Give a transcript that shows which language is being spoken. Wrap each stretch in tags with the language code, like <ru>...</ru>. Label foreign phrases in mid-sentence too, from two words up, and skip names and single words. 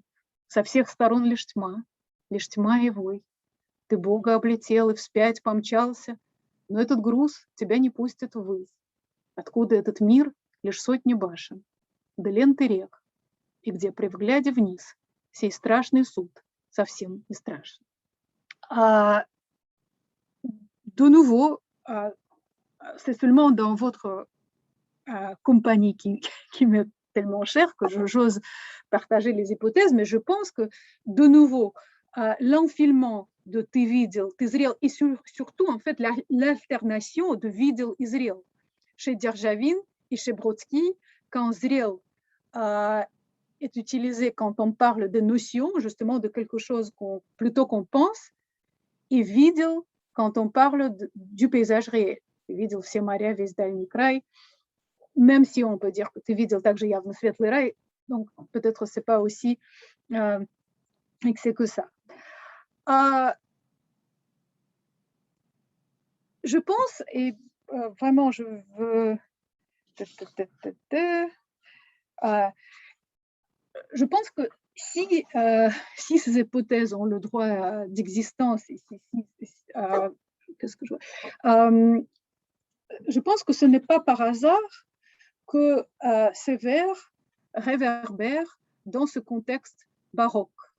<ru>Со всех сторон лишь тьма и вой. Ты Бога облетел и вспять помчался, но этот груз тебя не пустит ввысь. Откуда этот мир лишь сотни башен, да ленты рек, и где при взгляде вниз сей страшный суд совсем не страшен.</ru> <fr>De nouveau, c'est seulement dans votre compagnie qui m'est tellement chère que j'ose partager les hypothèses, mais je pense que, de nouveau, l'enfilement de</fr> <ru>ты видел, ты зрел,</ru> <fr>et surtout, en fait, l'alternation de</fr> <ru>видел и зрел</ru> <fr>chez Djerdjavine et chez Brodsky, quand зрел est utilisé quand on parle de notions, justement de quelque chose plutôt qu'on pense, et видел quand on parle du paysage réel.</fr> <ru>Ты видел все моря, весь дальний край,</ru> <fr>même si on peut dire que</fr> <ru>ты видел также явно светлый рай,</ru> <fr>donc peut-être c'est pas aussi excès que ça. Je pense, et vraiment je veux... je pense qu'il si ces hypothèses ont le droit d'existence, qu'est-ce que je pense que ce n'est pas par hasard que ces vers réverbèrent dans ce contexte baroque.</fr>